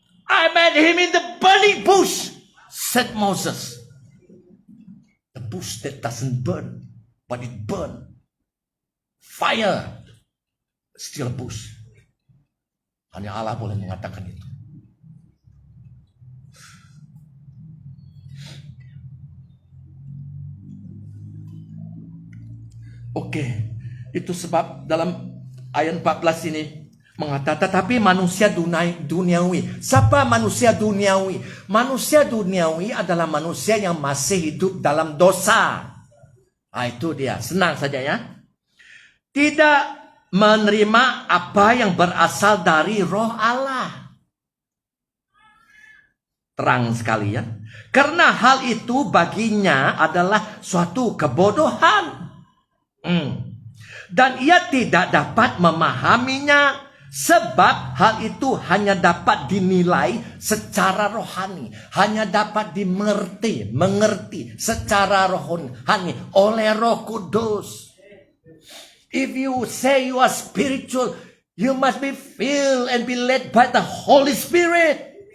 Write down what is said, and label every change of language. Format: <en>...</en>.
<en>I met him in the burning bush, said Moses. The bush that doesn't burn, but it burns. Fire. Still bush.</en> <id>Hanya Allah boleh mengatakan itu. Oke, itu sebab dalam ayat 14 ini mengatakan, tetapi manusia duniawi. Siapa manusia duniawi? Manusia duniawi adalah manusia yang masih hidup dalam dosa. Itu dia, senang saja ya. Tidak menerima apa yang berasal dari Roh Allah. Terang sekali ya. Karena hal itu baginya adalah suatu kebodohan. Dan ia tidak dapat memahaminya, sebab hal itu hanya dapat dinilai secara rohani, hanya dapat mengerti secara rohani oleh Roh Kudus.</id> <en>If you say you are spiritual, you must be filled and be led by the Holy Spirit.</en>